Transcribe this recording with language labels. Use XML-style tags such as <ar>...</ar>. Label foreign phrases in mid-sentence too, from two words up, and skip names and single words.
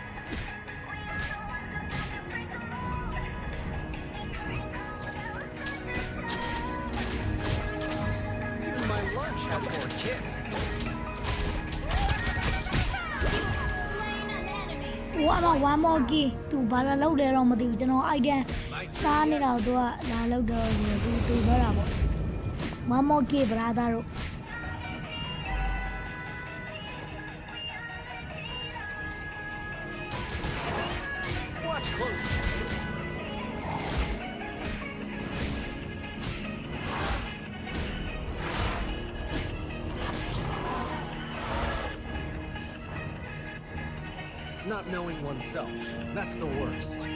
<en>Even my lunch has more kick. Slain an enemy.</en> <my>ဟိုကမှ</my> <en>1 more key</en> <my>သူဘာလာလောက်တယ်တော့မသိဘူးကျွန်တော် item စားနေတာကိုသူကလာလောက်တော့သူပြောတာပေါ့</my> <en>1 more key brother</en> <my>တို့</my> <en>Watch closely. Not knowing oneself, that's the worst.</en>